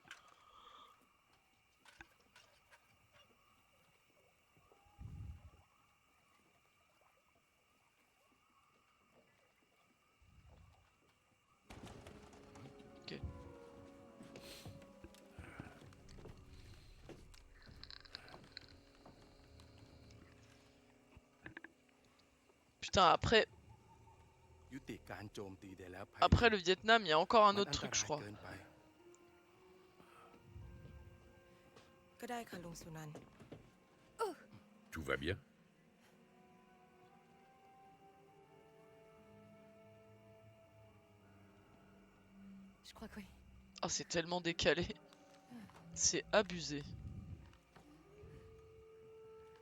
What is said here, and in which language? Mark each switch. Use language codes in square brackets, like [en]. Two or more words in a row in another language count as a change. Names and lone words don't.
[fr] Ok. Putain, après... [th] ยุติการโจมตีได้แล้วไพลิน [fr] Après le Vietnam, il y a encore un [th] มัน [fr] autre [th] อันต [fr] truc, je [th] ราย [fr] crois. [th] เกินไป ก็ได้ค่ะลุงสุนันท์ [fr] Tout va bien? Je crois que oui. Oh, c'est tellement décalé. C'est abusé.